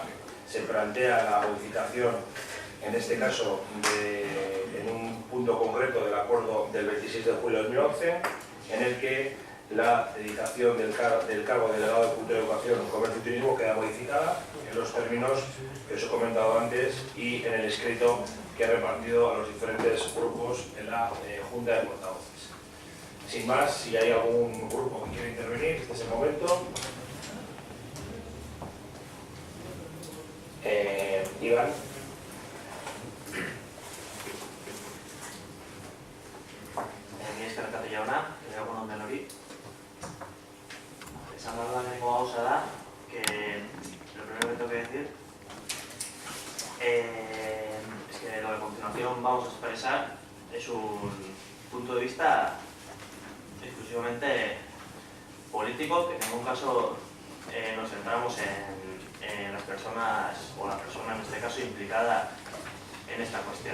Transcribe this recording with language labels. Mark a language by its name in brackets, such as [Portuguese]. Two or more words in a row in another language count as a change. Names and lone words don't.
[Spanish] Se plantea la modificación, en este caso, en un punto concreto del acuerdo del 26 de julio de 2011, en el que la dedicación del cargo de delegado de Cultura, Educación, Comercio y Turismo queda modificada en los términos que os he comentado antes y en el escrito que he repartido a los diferentes grupos en la Junta de Portavoces. Sin más, si hay algún grupo que quiera intervenir, este es el momento. Iván. [Basque] Ni eskerrak jauna, egun onden hori. Esan behar da lehenengo gauza da, [Spanish] que lo primero que tengo que decir es que lo que a continuación vamos a expresar es un punto de vista exclusivamente político, que en ningún caso nos centramos en las personas, o la persona en este caso implicada en esta cuestión.